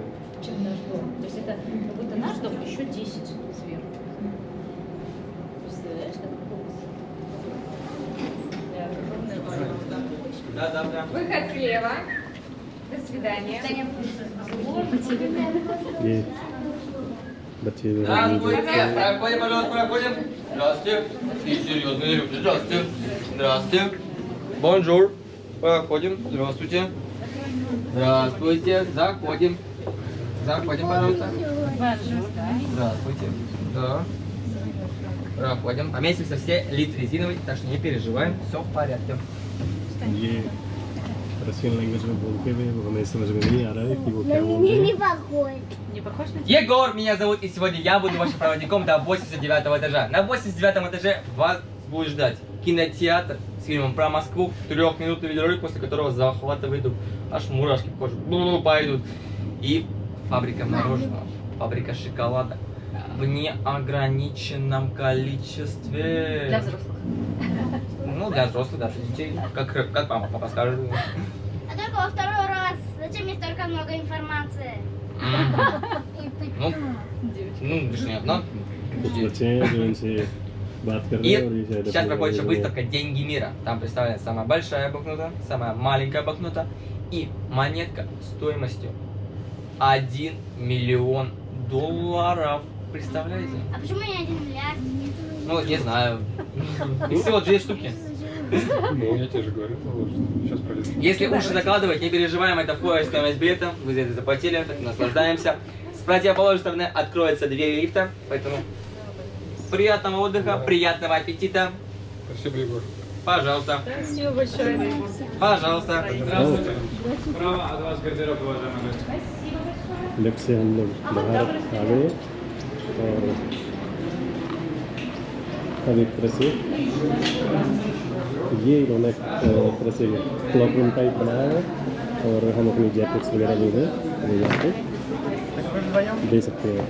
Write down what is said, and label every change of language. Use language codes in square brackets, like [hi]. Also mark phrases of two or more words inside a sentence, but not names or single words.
[ru] Чем наш дом? То есть это как будто наш дом еще 10 сверху. Представляешь, как огромная. Выход слева. До свидания. [hi] ये बच्चे [ru] Здравствуйте, проходим, пожалуйста, проходим. Здравствуйте. И серьезные люди. Здравствуйте. Здравствуйте. Бонжур. Проходим. Здравствуйте. Здравствуйте. Заходим. Заходим, пожалуйста. Здравствуйте. Да. Проходим. Поместимся все, лиц резиновый, так что не переживаем. Все в порядке. [hi] ये [en] Russian language [hi] में बोलते हुए वो हमें समझ में नहीं आ रहा है कि वो क्या बोल रहे हैं। [ru] Не похож на Егор меня зовут, и сегодня я буду вашим проводником до 89 этажа. На 89 этаже вас будет ждать кинотеатр с фильмом про Москву, 3-минутный видеоролик, после которого захватывает дух. Аж мурашки по коже пойдут. И фабрика мороженого, фабрика шоколада в неограниченном количестве. для взрослых. Ну, для взрослых, да, для детей. Как мама, папа скажет. А только во второй раз. Зачем мне столько много информации? Ну, лишь не одна. [hi] कुछ बच्चे हैं जो इनसे बात कर रहे हैं और ये [ru] И [hi] शायद [ru] сейчас [hi] अपने [ru] проходит еще [hi] लैंग्वेज में- [ru] выставка «Деньги мира». Там представлена самая большая банкнота, самая маленькая банкнота и монетка стоимостью 1 миллион долларов. Представляете? А почему не 1 миллиард? Ну, не знаю. Их всего 2 штуки. Ну, я тебе же говорю, сейчас пройдет. Если уши закладывать, не переживаем, это входит в стоимость билета. Вы за это заплатили, так наслаждаемся. С противоположной стороны откроются двери лифта, поэтому приятного отдыха, приятного аппетита. Спасибо, Егор. Пожалуйста. Спасибо большое. Пожалуйста. Здравствуйте. Право от вас гардероб, уважаемый гость. [hi] लिफ्ट से हम लोग बाहर आ गए और अब एक तरह से ये इन्होंने एक तरह से [en] cloak room type [hi] बनाया है और हम अपनी जैकेट्स वगैरह जो है वो यहाँ पे दे सकते हैं।